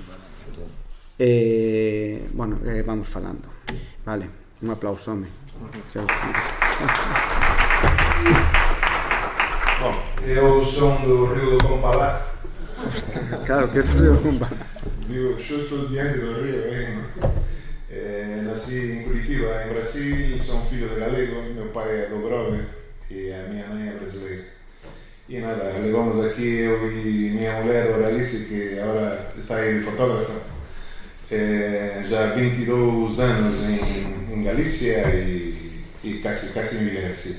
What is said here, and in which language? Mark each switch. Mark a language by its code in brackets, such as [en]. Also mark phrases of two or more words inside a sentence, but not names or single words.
[gl] Bueno, vamos falando. Vale, un aplauso, home. Bom, eu son do Río do Compalá. Claro, que é do Río do Compalá. Vivo xusto diante do río, [pt] nasci em Curitiba, em Brasil, sou filho de galego, meu pai é do Grove e a minha mãe é brasileira. E nada, levamos aqui eu e minha mulher, Doralice, que agora está aí de fotógrafa, já 22 anos em Galícia e quase em Vila Garcia.